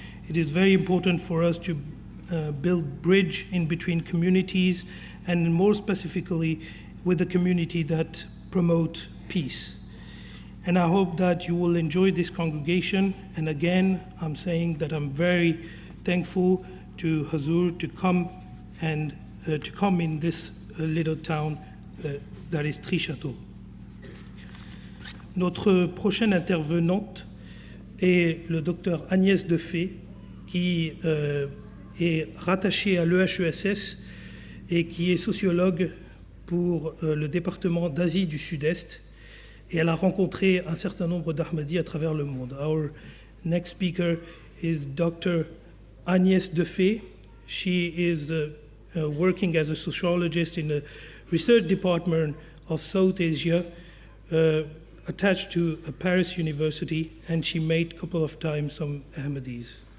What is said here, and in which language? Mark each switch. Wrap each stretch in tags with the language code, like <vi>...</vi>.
<en>It is very important for us to build bridge in between communities and more specifically with the community that promote peace. And I hope that you will enjoy this congregation. And again, I'm saying that I'm very thankful to Huzoor to come in this little town that is Trichâteau.</en> <fr>Notre prochaine intervenante est le docteur Agnès Defay, qui est rattachée à l'EHESS et qui est sociologue pour le département d'Asie du Sud-Est. Et elle a rencontré un certain nombre d'Ahmadis à travers le monde.</fr> <en>Our next speaker is Dr. Agnès Defay. She is working as a sociologist in the research department of South Asia, attached to a Paris university, and she met a couple of times some Ahmadis.</en>